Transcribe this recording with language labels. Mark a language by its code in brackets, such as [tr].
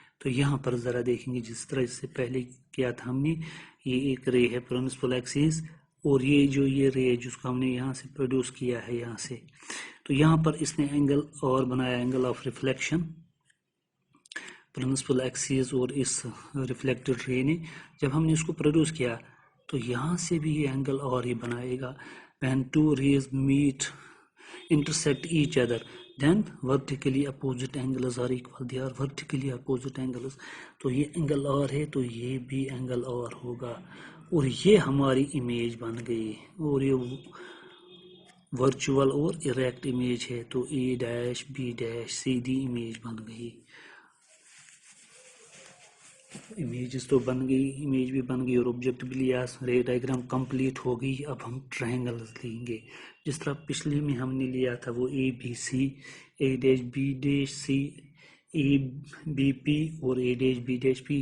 [ur] تو یہاں پر ذرا دیکھیں گے جس طرح اس سے پہلے کیا تھا ہم نے, یہ ایک رے ہے پرنسپل ایکسس, اور یہ رے جس کو ہم نے یہاں سے پروڈیوس کیا ہے یہاں سے, تو یہاں پر اس نے اینگل اور بنایا, angle of reflection principal Axis اور اس ریفلیکٹڈ رے نے. جب ہم نے اس کو پروڈیوس کیا تو یہاں سے بھی یہ اینگل اور ہی بنائے گا. [en] when two rays intersect each other then vertically opposite angles are equal, they are vertically opposite angles. [ur] تو یہ اینگل اور ہے تو یہ بھی اینگل اور ہوگا, اور یہ ہماری امیج بن گئی, اور یہ ورچوئل اور اریکٹ امیج ہے. تو اے ڈیش بی ڈیش سیدھی امیج بن گئی. امیجز تو بن گئی, امیج بھی بن گئی اور آبجیکٹ بھی لیا, رے ڈائیگرام کمپلیٹ ہو گئی. اب ہم ٹرائنگلز لیں گے جس طرح پچھلے میں ہم نے لیا تھا, وہ اے B C, A dash B dash c, a B P اور A dash B dash P.